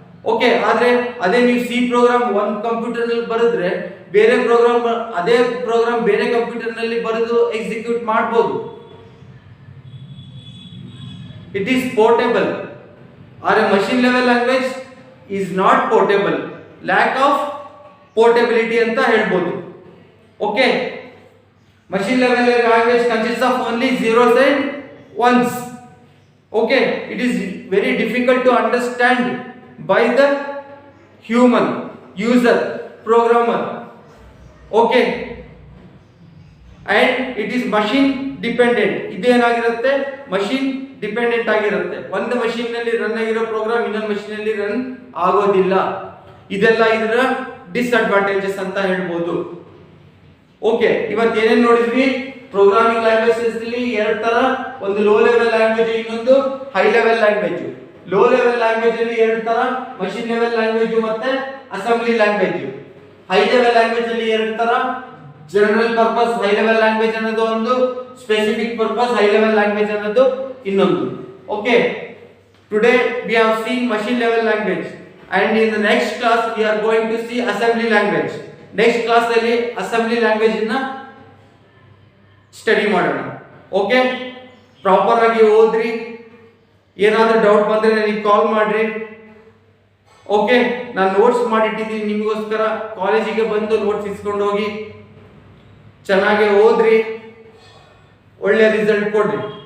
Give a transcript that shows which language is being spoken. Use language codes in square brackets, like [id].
[kn] Okay, ಆದ್ರೆ ಅದೇ ನೀವು ಸಿ ಪ್ರೋಗ್ರಾಮ್ ಒಂದು ಕಂಪ್ಯೂಟರ್ ನಲ್ಲಿ ಬರೆದ್ರೆ ಬೇರೆ ಪ್ರೋಗ್ರಾಮ್ ಅದೇ ಪ್ರೋಗ್ರಾಮ್ ಬೇರೆ ಕಂಪ್ಯೂಟರ್ ನಲ್ಲಿ ಬರೆದು ಎಕ್ಸಿಕ್ಯೂಟ್ ಮಾಡಬಹುದು. [en] It is portable. ಆದ್ರೆ machine level language is not portable. Lack of portability [kn] ಅಂತ ಹೇಳ್ಬೋದು. [en] Okay, machine level language consists of only zeros and ones. Okay, it is very difficult to understand by the human user, programmer. Okay, and it is machine dependent. [kn] ಇದೇನಾಗಿರುತ್ತೆ? [en] machine dependent [kn] ಆಗಿರುತ್ತೆ. ಒಂದು machine ನಲ್ಲಿ run ಆಗಿರೋ program ಇನ್ನೊಂದು machine ನಲ್ಲಿ run ಆಗೋದಿಲ್ಲ. ಇದೆಲ್ಲ ಇದರ disadvantages ಅಂತ ಹೇಳ್ಬೋದು. ಓಕೆ, ಇವತ್ತು ಏನೇನು ನೋಡಿದ್ವಿ? ಪ್ರೋಗ್ರಾಮಿಂಗ್ ಲ್ಯಾಂಗ್ವೇಜಸ್ ಅಲ್ಲಿ ಎರಡು ತರ, ಒಂದು ಲೋ ಲೆವೆಲ್ ಲ್ಯಾಂಗ್ವೇಜ್, ಇನ್ನೊಂದು high level language. Low level language ಅಲ್ಲಿ ಎರಡು ತರ, ಮಷೀನ್ ಲೆವೆಲ್ ಲ್ಯಾಂಗ್ವೇಜ್ ಮತ್ತೆ assembly language. High level language ಅಲ್ಲಿ ಎರಡು ತರ, general purpose high level language ಅನ್ನೋದು ಒಂದು, specific purpose high level language ಅನ್ನೋದು ಇನ್ನೊಂದು. [en] Okay, today we have seen machine level language and in the next class we are going to see assembly language. [kn] Next class ಅಲ್ಲಿ assembly language ಅನ್ನ study ಮಾಡೋಣ. Okay, proper ಆಗಿ ಓದ್ರಿ. ಏನಾದರೂ doubt ಬಂದ್ರೆ ನನಗೆ ಕಾಲ್ ಮಾಡ್ರಿ. ಓಕೆ, ನಾನು ನೋಟ್ಸ್ ಮಾಡಿಟ್ಟಿದ್ದೀನಿ ನಿಮಗೋಸ್ಕರ. ಕಾಲೇಜಿಗೆ ಬಂದು ನೋಟ್ಸ್ ಇಸ್ಕೊಂಡು ಹೋಗಿ ಚೆನ್ನಾಗಿ ಓದ್ರಿ, ಒಳ್ಳೆ ರಿಸಲ್ಟ್ ಕೊಡ್ರಿ.